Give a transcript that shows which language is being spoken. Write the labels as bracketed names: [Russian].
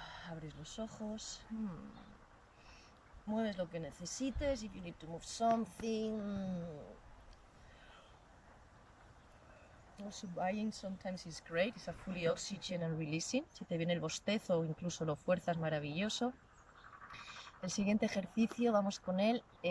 [Spanish] Abres los ojos. Mueves lo que necesites. [English] If you need to move something. Also buying sometimes is great. It's a fully oxygen and releasing. [Spanish] Si te viene el bostezo o incluso lo fuerzas, maravilloso. El siguiente ejercicio, vamos con él.